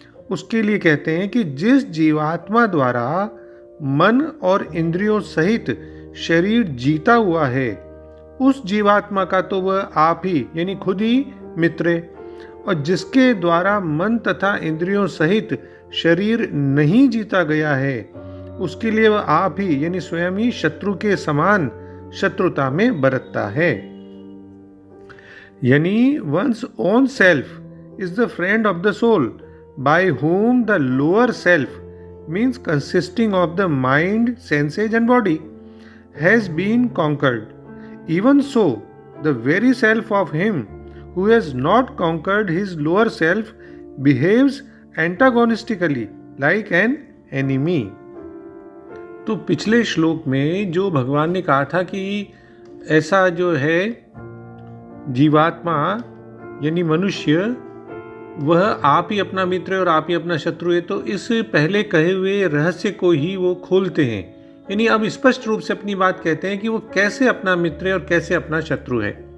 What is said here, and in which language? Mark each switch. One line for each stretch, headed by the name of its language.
Hindi: उसके लिए कहते हैं कि जिस जीवात्मा द्वारा मन और इंद्रियों सहित शरीर जीता हुआ है, उस जीवात्मा का तो वह आप ही यानी खुद ही मित्र है, और जिसके द्वारा मन तथा इंद्रियों सहित शरीर नहीं जीता गया है, उसके लिए वह आप ही यानी स्वयं ही शत्रु के समान शत्रुता में बरतता है।
English: यानी one's own self is the friend of the soul, by whom the lower self, means consisting of the mind, senses and body, has been conquered. Even so, the very self of him who has not conquered his lower self behaves antagonistically like an enemy.
Hindi: तो पिछले श्लोक में जो भगवान ने कहा था कि ऐसा जो है जीवात्मा यानी मनुष्य वह आप ही अपना मित्र और आप ही अपना शत्रु है, तो इस पहले कहे हुए रहस्य को ही वो खोलते हैं, यानी अब स्पष्ट रूप से अपनी बात कहते हैं कि वो कैसे अपना मित्र है और कैसे अपना शत्रु है।